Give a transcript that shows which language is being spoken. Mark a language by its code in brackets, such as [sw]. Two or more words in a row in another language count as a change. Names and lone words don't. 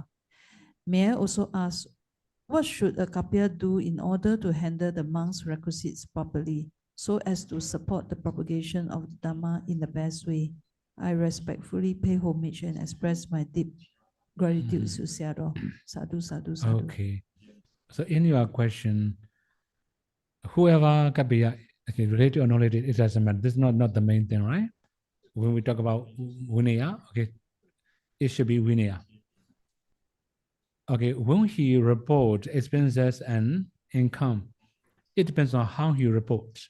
[en] May I also ask, what should a kapya do in order to handle the monk's requisites properly, so as to support the propagation of the Dhamma in the best way? I respectfully pay homage and express my deep gratitude to Sayadaw. [pi] Sadhu, sadhu, sadhu. [en] Okay. So in your question, whoever kapya, okay, related or not related, it doesn't matter. This is not the main thing, right? When we talk about vinaya, okay, it should be vinaya. Okay, when he reports expenses and income, it depends on how he reports.